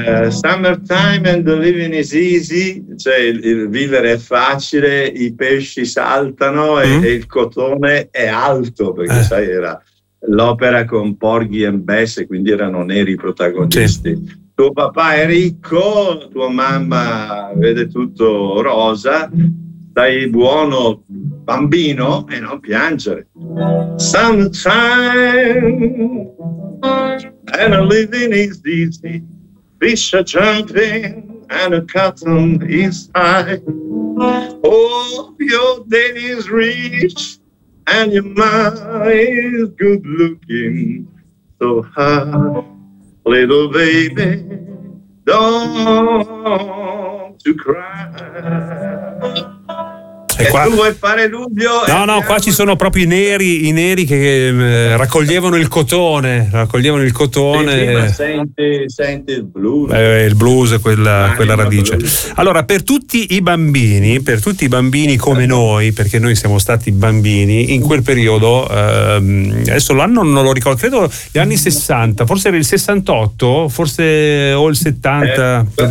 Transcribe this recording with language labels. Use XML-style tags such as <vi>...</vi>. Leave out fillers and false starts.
<en>Summertime and the living is easy,</en> <it>cioè il vivere è facile, i pesci saltano e il cotone è alto, perché sai, era l'opera con Porgy and Bess e quindi erano neri i protagonisti. Sì. Tuo papà è ricco, tua mamma vede tutto rosa, stai buono bambino e non piangere.</it> <en>Summertime and the living is easy, fish are jumping and the cotton is high. Oh, your daddy is rich and your mom is good looking. So high, little baby, don't you cry.</en> <it>Qua. Tu vuoi fare dubbio? No, qua ci sono proprio i neri che raccoglievano il cotone. Raccoglievano il cotone. Senti il blues. Il blues è quella radice. Allora, per tutti i bambini come noi, perché noi siamo stati bambini in quel periodo, adesso l'anno non lo ricordo, credo gli anni 60, forse era il 68, forse o il 70.</it>